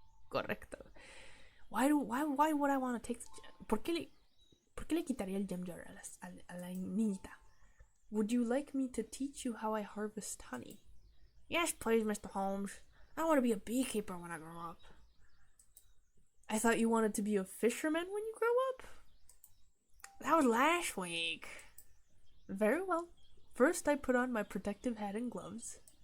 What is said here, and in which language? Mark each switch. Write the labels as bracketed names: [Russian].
[English] Correcto. Why would I want to take the gem? [Spanish] ¿Por qué le quitaría el gem jar a la niñita? [English] Would you like me to teach you how I harvest honey? Yes, please, Mr. Holmes. I want to be a beekeeper when I grow up. I thought you wanted to be a fisherman when you grow up? That was last week. Very well. First, I put on my protective hat and gloves.